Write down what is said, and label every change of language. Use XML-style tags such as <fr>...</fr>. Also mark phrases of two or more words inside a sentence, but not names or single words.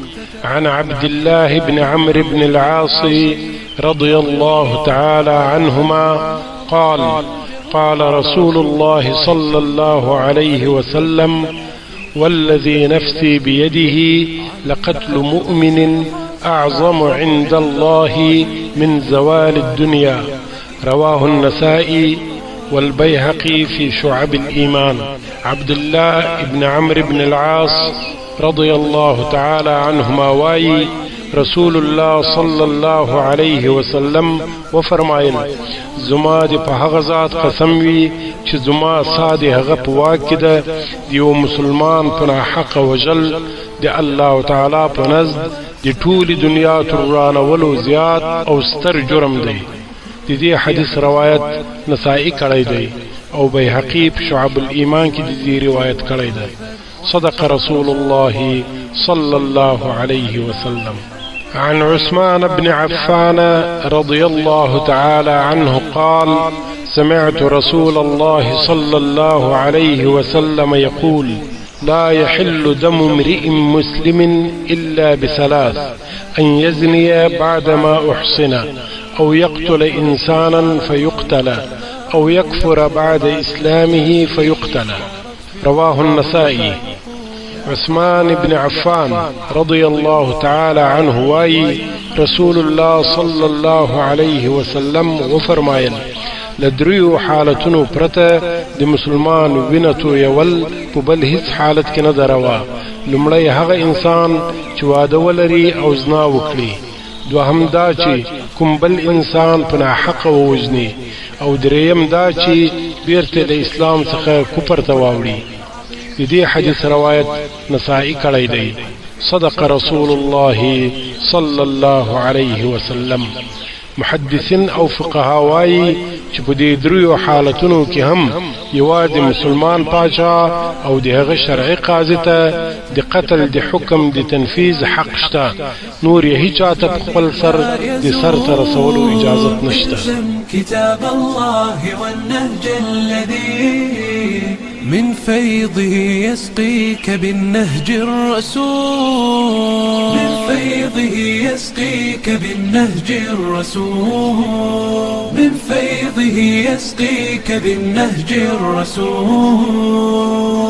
<ar>عن عبد الله بن عمرو بن العاص رضي الله تعالى عنهما قال: قال رسول الله صلى الله عليه وسلم: والذي نفسي بيده لقتل مؤمن أعظم عند الله من زوال الدنيا. رواه النسائي والبيهقي في شعب الإيمان.</ar> <ps>عبد الله بن عمرو بن العاص</ps> <ar>رضي الله تعالى عنهما</ar> <ps>واي رسول الله</ps> <ar>صلى الله عليه وسلم</ar> <ps>وفرمایل: زما دی په هغه ذات قسم وي چې زما ساده هغه په واک ده دیو مسلمان په حق وجل دی الله تعالی په نزد دی ټول دنیا ترانولو زیات او ستر جرم دی. د دې حدیث روایت نسائی کړی دی او بیهقی په شعب الایمان کې د دې روایت کړی دی.</ps> <ar>صدق رسول الله صلى الله عليه وسلم. عن عثمان بن عفان رضي الله تعالى عنه قال: سمعت رسول الله صلى الله عليه وسلم يقول: لا يحل دم امرئ مسلم إلا بثلاث: أن يزني بعدما أحصن، أو يقتل إنسانا فيقتل، أو يكفر بعد إسلامه فيقتل. رواه النسائي.</ar> <ps>عثمان بن عفان</ps> <ar>رضي الله تعالى عنه</ar> <ps>واي رسول الله</ps> <ar>صلى الله عليه وسلم</ar> <ps>وفرمایل: لدریو حالتونو پرته د مسلمان وینتو یول په بل هیڅ حالت کې نه دروا. لمړی هغه انسان چې واده ولري او زنا وکړي، دوهم دا چې کوم بل انسان په ناحق ووژني، او دریم دا چې بیرته د اسلام څخه کفر ته واوړي. د دې حدیث روایت نسائی کړی دی. صدق رسول الله صلى الله عليه وسلم. محدثین او فقها وايي چې په دې دریو حالتونو کې هم یوازې مسلمان پاچا او د هغه شرعي قاضي ته د قتل د حکم د تنفيذ حق شته، نور یې هیڅ چاته په خپل سر د سر ته رسولو اجازه نشته.</ps> <ar>كتاب الله والنهج الذي من فيضه يسقيك بالنهج الرسول، من فيضه يسقيك بالنهج الرسول، من فيضه يسقيك بالنهج الرسول.</ar>